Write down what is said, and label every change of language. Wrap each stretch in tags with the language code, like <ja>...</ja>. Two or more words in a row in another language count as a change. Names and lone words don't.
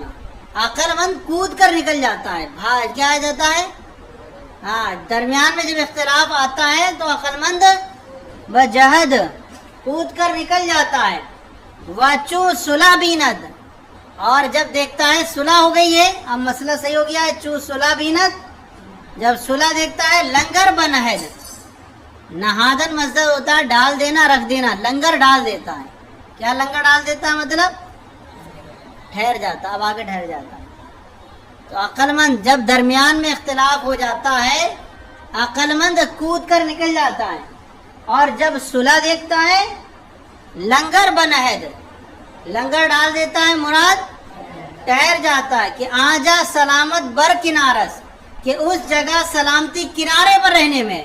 <ur>عقل مند کود کر نکل جاتا ہے. کیا آ جاتا ہے؟ ہاں، درمیان میں جب اختلاف آتا ہے تو عقل مند بجہد کود کر نکل جاتا ہے.</ur> <fa>واچو صلح بیند،</fa> <ur>اور جب دیکھتا ہے صلح ہو گئی ہے، اب مسئلہ صحیح ہو گیا ہے،</ur> <fa>چو صلح بیند،</fa> <ur>جب صلح دیکھتا ہے،</ur> <fa>لنگر بنہد،</fa> <ur>نہادن مصدر ہوتا ہے ڈال دینا، رکھ دینا، لنگر ڈال دیتا ہے. کیا لنگر ڈال دیتا ہے؟ مطلب ٹھہر جاتا، اب آگے ٹھہر جاتا ہے. تو عقل مند جب درمیان میں اختلاف ہو جاتا ہے، عقل مند کود کر نکل جاتا ہے، اور جب صلح دیکھتا ہے</ur> <fa>لنگر بنہد،</fa> <ur>لنگر ڈال دیتا ہے، مراد ٹھہر جاتا ہے، کہ</ur> <fa>آجا سلامت بر کنارس،</fa> <ur>کہ اس جگہ سلامتی کنارے پر رہنے میں.</ur>